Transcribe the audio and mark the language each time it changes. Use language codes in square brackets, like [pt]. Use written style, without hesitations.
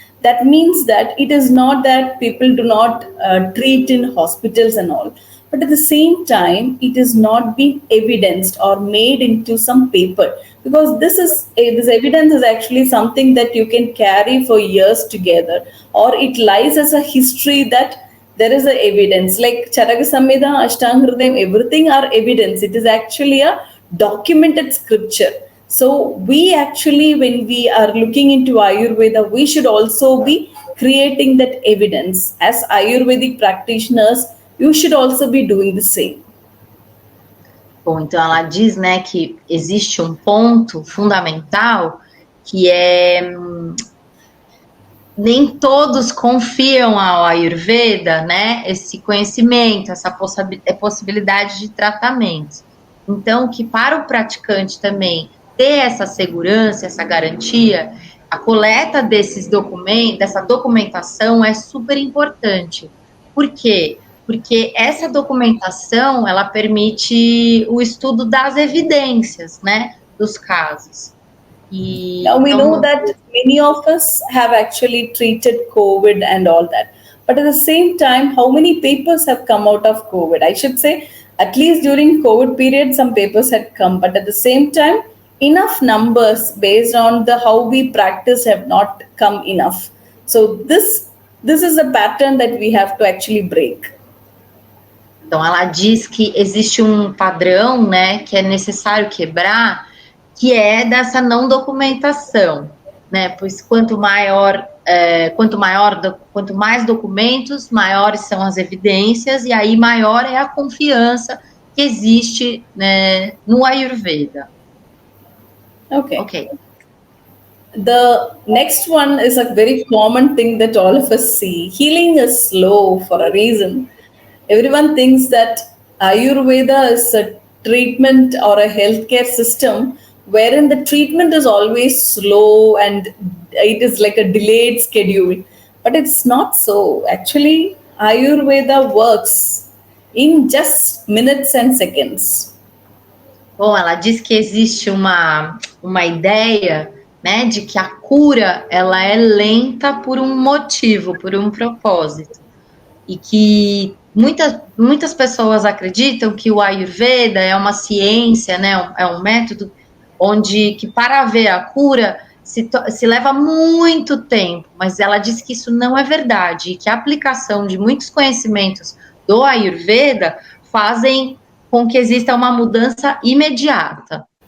[en] That means that it is not that people do not treat in hospitals and all, but at the same time, it is not being evidenced or made into some paper, because this evidence is actually something that you can carry for years together, or it lies as a history that there is a evidence like Charaka Samhita, Ashtanga Hridayam, everything are evidence. It is actually a documented scripture. So we actually, when we are looking into Ayurveda, we should also be creating that evidence. As Ayurvedic practitioners, you should also be doing the same. [pt] Bom, então ela diz, né, que existe um ponto fundamental que é nem todos confiam ao Ayurveda, né, esse conhecimento, essa possibilidade de tratamento. Então, que para o praticante também ter essa segurança, essa garantia, a coleta desses documentos, dessa documentação é super importante. Por quê? Porque essa documentação, ela permite o estudo das evidências, né, dos casos. [en] Now we know that many of us have actually treated COVID and all that. But at the same time, how many papers have come out of COVID? I should say, at least during COVID period, some papers had come. But at the same time, enough numbers based on the how we practice have not come enough. So this is a pattern that we have to actually break. [pt] Então, ela diz que existe um padrão, né, que é necessário quebrar, que é dessa não documentação, né? Pois quanto mais documentos, maiores são as evidências, e aí maior é a confiança que existe, né, no Ayurveda. [en] Okay. The next one is a very common thing that all of us see. Healing is slow for a reason. Everyone thinks that Ayurveda is a treatment or a healthcare system wherein the treatment is always slow and it is like a delayed schedule. But it's not so. Actually, Ayurveda works in just minutes and seconds. [pt] Bom, ela diz que existe uma ideia, né, de que a cura ela é lenta por um motivo, por um propósito. E que muitas pessoas acreditam que o Ayurveda é uma ciência, né, é um método que para haver a cura se leva muito tempo, mas ela diz que isso não é verdade e que a aplicação de muitos conhecimentos do Ayurveda fazem com que exista uma mudança imediata.